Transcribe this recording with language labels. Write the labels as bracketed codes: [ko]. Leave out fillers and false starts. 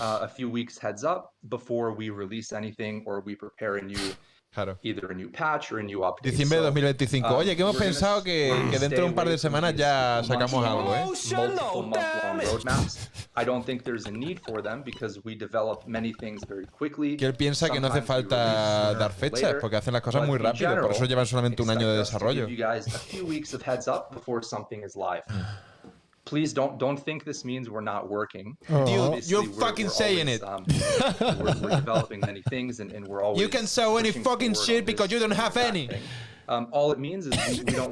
[en] A few weeks heads up before we release anything or we prepare a new either a new patch or a new update. [es] Diciembre de 2025. Oye, que hemos pensado que dentro de un par de semanas ya sacamos algo, ¿eh? [en] Multiple month-long roadmaps. I don't think there's a need for them because we develop many things very quickly. [es] Que él piensa que no hace falta dar fechas porque hacen las cosas muy rápido, por eso llevan solamente un año de desarrollo. [en] You guys a few weeks of heads up before something is live. Please don't think this means we're not working. Dude, you're fucking saying it. We're developing many things and we're always. You can sow any fucking shit because you don't have any. All it means is we don't